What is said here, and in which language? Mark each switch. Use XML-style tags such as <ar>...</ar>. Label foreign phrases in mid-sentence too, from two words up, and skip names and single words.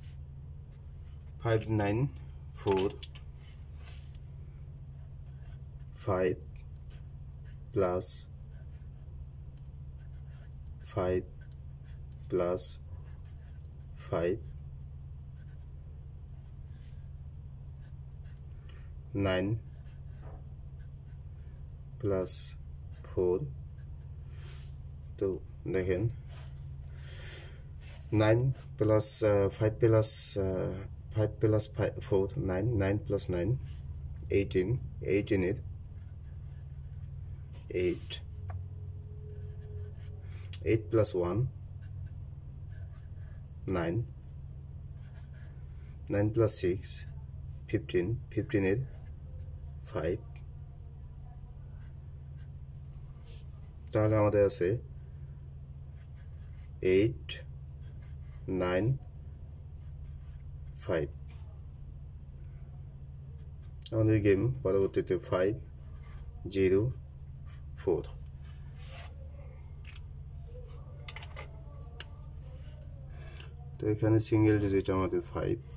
<bn>ফাইভ 9 4 5 plus 5 plus 5 9 plus 4 তো দেখেন 9 plus 5 plus 5 plus 4 9 9 plus 9 18 18 এর 8 8 plus 1 9 9 plus 6 15 15 এর 5 তাহলে আমাদের আছে 8 9 5 আমাদের গেম পরবর্তীতে 5 0 4 তো এখানে সিঙ্গেল ডিজিট আমাদের 5</bn>